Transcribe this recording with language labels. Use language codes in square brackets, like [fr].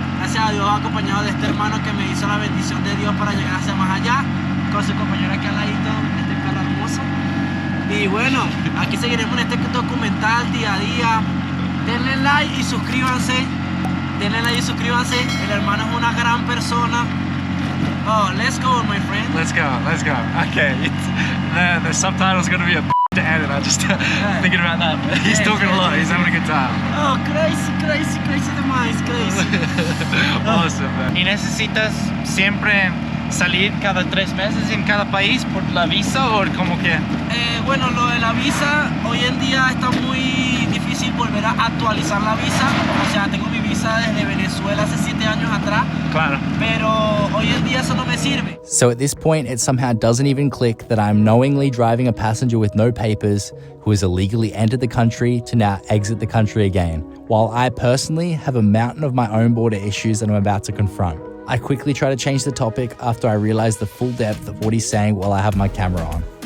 [es] Gracias a Dios acompañado de este hermano que me hizo la bendición de Dios para llegar hacia más allá, con su compañero aquí al ladito, este pelo hermoso. Y bueno, aquí seguiremos en este documental día a día. Denle like y suscríbanse. Denle like y suscríbanse. El hermano es una gran persona. [en] Oh, let's go, my friend. Let's go. Okay, the subtitle's gonna be a to edit. I just thinking about that. He's talking a lot. He's having a good time. Oh, crazy [pt] demais, [en] crazy. Awesome, man. [es] ¿Y necesitas siempre salir cada 3 meses en cada país por la visa o como que? Bueno, lo de la visa, hoy en día está muy difícil volver a actualizar la visa. O sea, tengo mi visa desde Venezuela hace 7 años atrás. Claro. Pero hoy en día eso no me sirve. [en] So at this point, it somehow doesn't even click that I'm knowingly driving a passenger with no papers who has illegally entered the country to now exit the country again, while I personally have a mountain of my own border issues that I'm about to confront. I quickly try to change the topic after I realize the full depth of what he's saying while I have my camera on.